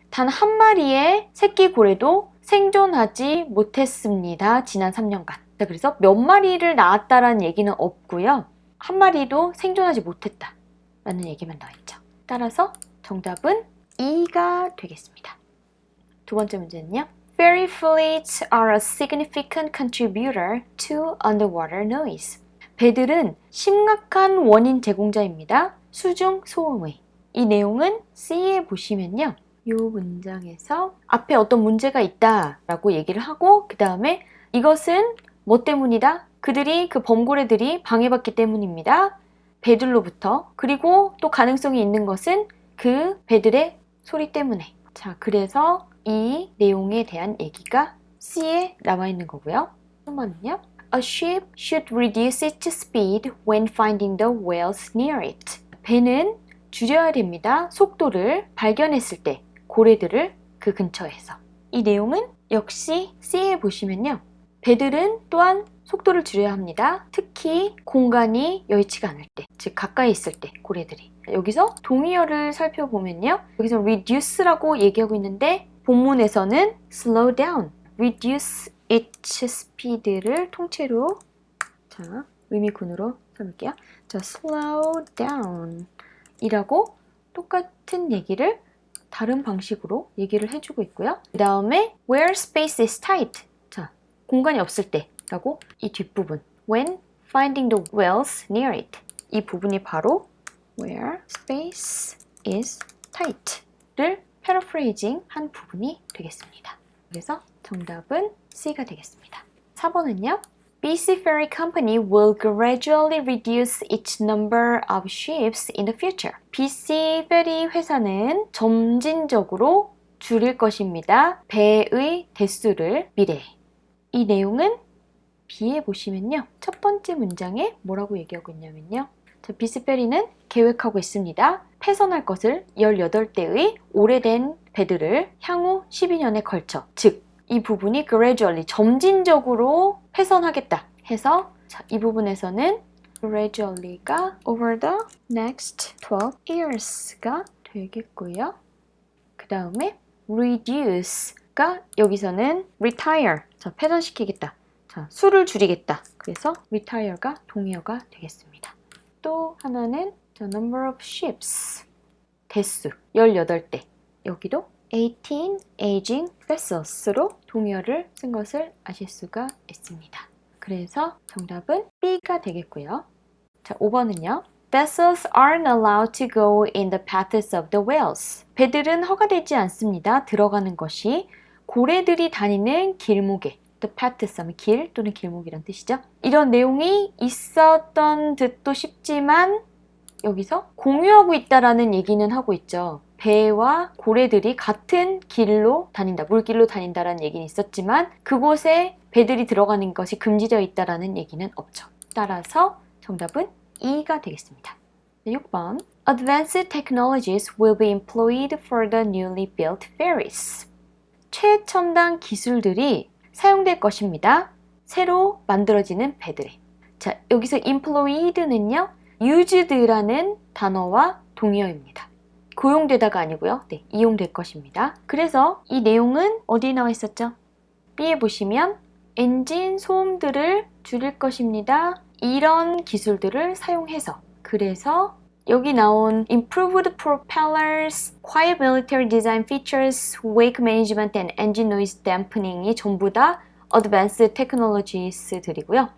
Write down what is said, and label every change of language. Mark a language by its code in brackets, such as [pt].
[ko] 단 한 마리의 새끼 고래도 생존하지 못했습니다. 지난 3년간. 그래서 몇 마리를 낳았다라는 얘기는 없고요. 한 마리도 생존하지 못했다 라는 얘기만 나와 있죠. 따라서 정답은 2가 되겠습니다. 두 번째 문제는요. [en] Ferry fleets are a significant contributor to underwater noise. [ko] 배들은 심각한 원인 제공자입니다. 수중 소음의. 이 내용은 C에 보시면요. 이 문장에서 앞에 어떤 문제가 있다라고 얘기를 하고 그 다음에 이것은 뭐 때문이다? 그들이 그 범고래들이 방해받기 때문입니다. 배들로부터. 그리고 또 가능성이 있는 것은 그 배들의 소리 때문에. 자, 그래서 이 내용에 대한 얘기가 C에 나와 있는 거고요. 3번은요. [en] A ship should reduce its speed when finding the whales near it. [ko] 배는 줄여야 됩니다. 속도를 발견했을 때 고래들을 그 근처에서. 이 내용은 역시 C에 보시면요. 배들은 또한 속도를 줄여야 합니다. 특히 공간이 여의치가 않을 때, 즉 가까이 있을 때 고래들이. 여기서 동의어를 살펴보면요. 여기서 reduce라고 얘기하고 있는데 본문에서는 [en] slow down, reduce its speed [ko] 를 통째로 자 의미군으로 써볼게요. 자, slow down 이라고 똑같은 얘기를 다른 방식으로 얘기를 해주고 있고요. 그 다음에 [en] where space is tight. [ko] 자, 공간이 없을 때 라고 이 뒷부분 [en] when finding the whales near it. [ko] 이 부분이 바로 [en] where space is tight [ko] 를 paraphrasing 한 부분이 되겠습니다. 그래서 정답은 C가 되겠습니다. 4번은요. [en] BC Ferry Company will gradually reduce its number of ships in the future. [ko] BC 페리 회사는 점진적으로 줄일 것입니다. 배의 대수를 미래에. 이 내용은 B에 보시면요. 첫 번째 문장에 뭐라고 얘기하고 있냐면요. BC 페리는 계획하고 있습니다. 폐선할 것을 18대의 오래된 배들을 향후 12년에 걸쳐. 즉, 이 부분이 gradually, 점진적으로 폐선하겠다 해서 자, 이 부분에서는 gradually가 [en] over the next 12 years [ko] 가 되겠고요. 그 다음에 reduce가 여기서는 retire, 자, 폐선시키겠다. 자, 수를 줄이겠다. 그래서 retire가 동의어가 되겠습니다. 또 하나는 [en] the number of ships, [ko] 대수, 18대. 여기도 [en] 18 aging vessels [ko] 로 동의어를 쓴 것을 아실 수가 있습니다. 그래서 정답은 B가 되겠고요. 자, 5번은요. [en] Vessels aren't allowed to go in the paths of the whales. [ko] 배들은 허가되지 않습니다. 들어가는 것이 고래들이 다니는 길목에 the paths 하면 길 또는 길목이란 뜻이죠. 이런 내용이 있었던 듯도 싶지만 여기서 공유하고 있다라는 얘기는 하고 있죠. 배와 고래들이 같은 길로 다닌다, 물길로 다닌다라는 얘기는 있었지만 그곳에 배들이 들어가는 것이 금지되어 있다라는 얘기는 없죠. 따라서 정답은 2가 되겠습니다. 6번 [en] Advanced technologies will be employed for the newly built ferries. [ko] 최첨단 기술들이 사용될 것입니다. 새로 만들어지는 배들에. 자, 여기서 employed는요. used라는 단어와 동의어입니다. 고용되다가 아니고요. 네, 이용될 것입니다. 그래서 이 내용은 어디에 나와 있었죠? B에 보시면 엔진 소음들을 줄일 것입니다. 이런 기술들을 사용해서. 그래서 여기 나온 [en] improved propellers, quiet military design features, wake management and engine noise dampening [ko] 이 전부 다 [en] advanced technologies들이고요.